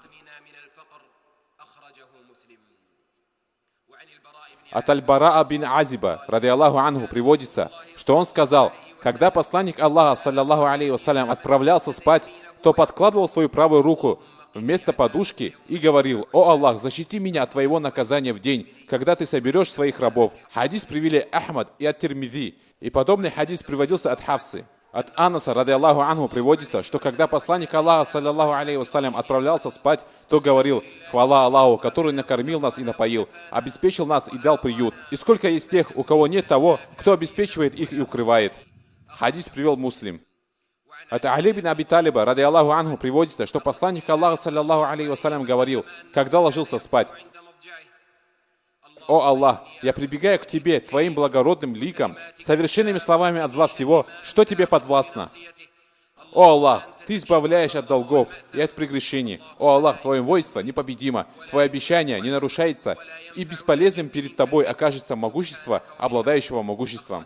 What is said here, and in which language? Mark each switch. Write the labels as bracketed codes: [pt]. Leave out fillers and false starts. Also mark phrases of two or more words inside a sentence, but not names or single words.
[ru] От Аль-Бараа бин Азиба, [ar] رضي الله عنه, [ru] приводится, что он сказал: когда посланник Аллаха, [ar] صلى الله عليه وسلم, [ru] отправлялся спать, то подкладывал свою правую руку вместо подушки и говорил: «О Аллах, защити меня от твоего наказания в день, когда ты соберешь своих рабов». Хадис привели Ахмад и ат-Тирмизи, и подобный хадис приводился от Хафсы. От Анаса, [ar] رضي الله عنه, [ru] приводится, что когда посланник Аллаха, [ar] صلى الله عليه وسلم, [ru] отправлялся спать, то говорил: «Хвала Аллаху, который накормил нас и напоил, обеспечил нас и дал приют. И сколько есть тех, у кого нет того, кто обеспечивает их и укрывает». Хадис привел Муслим. От Али бин Аби Талиба, [ar] رضي الله عنه, [ru] приводится, что посланник Аллаха, [ar] صلى الله عليه وسلم, [ru] говорил, когда ложился спать: «О Аллах, я прибегаю к Тебе, Твоим благородным ликом, совершенными словами от зла всего, что Тебе подвластно. О Аллах, Ты избавляешь от долгов и от прегрешений. О Аллах, Твое воинство непобедимо, Твое обещание не нарушается, и бесполезным перед Тобой окажется могущество, обладающего могуществом».